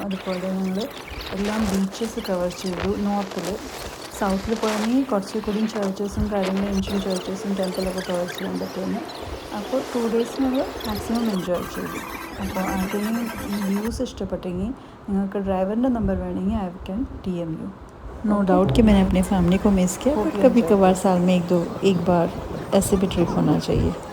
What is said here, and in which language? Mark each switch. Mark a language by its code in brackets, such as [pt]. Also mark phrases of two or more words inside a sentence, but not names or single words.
[ml] അതുപോലെ ഞങ്ങൾ എല്ലാം [en] beaches cover [ml] ചെയ്തു. നോർത്തിൽ സൗത്തിൽ പോയാണെങ്കിൽ കുറച്ച് കൂടിയും ചർച്ചസും കാര്യങ്ങളും ഏൻഷ്യൻ ചർച്ചസും ടെമ്പിളൊക്കെ കവർ ചെയ്യാൻ പറ്റുന്നു. അപ്പോൾ 2 days ഞങ്ങൾ [en] maximum enjoy [ml] ചെയ്തു. അപ്പോൾ ആർക്കെങ്കിലും വ്യൂസ് ഇഷ്ടപ്പെട്ടെങ്കിൽ നിങ്ങൾക്ക് [en] driver number [ml] വേണമെങ്കിൽ [en] I can DM you. no doubt [hi] कि मैंने अपनी फैमिली को मिस किया, बट कभी कभार साल में एक बार ऐसे भी ट्रिप होना चाहिए.